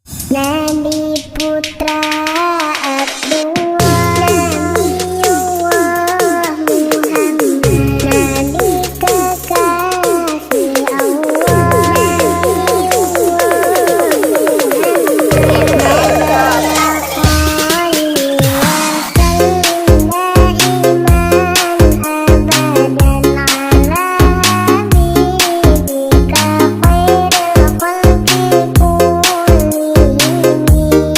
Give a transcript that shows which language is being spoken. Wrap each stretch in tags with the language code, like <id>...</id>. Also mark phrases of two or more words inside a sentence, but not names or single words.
<id>Nabi putra Abdullah, Nabiullah Muhammad, Nabi kekasih Allah, Nabiullah Muhammad,</id> <ar>اللهم صل دائما أبدا على حبيبك خير الخلق كلهم.</ar>